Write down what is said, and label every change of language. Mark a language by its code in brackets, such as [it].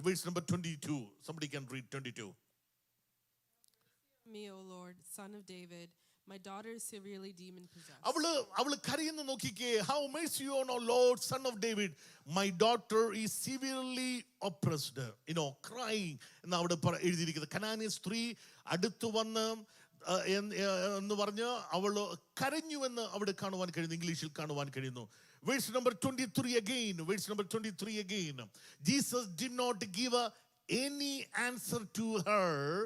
[en] Verse number 22. Somebody can read 22. Me, O Lord, son of David, my daughter is severely demon possessed. [ml] അവള് കരയുന്ന നോക്കിക്കേ. [en] How mercy on, O Lord, son of David, my daughter is severely oppressed. [ml] Crying എന്ന് അവിടെ എഴുതിയിരിക്കുന്നത്. കനാന്യ സ്ത്രീ അടുത്തു വന്ന് എന്ന് പറഞ്ഞ് അവള് കരഞ്ഞുവെന്ന് അവിടെ കാണുവാൻ കഴിയുന്നു, ഇംഗ്ലീഷിൽ കാണുവാൻ കഴിയുന്നു. [en] Verse number 23 again. Verse number 23 again. Jesus did not give any answer to her.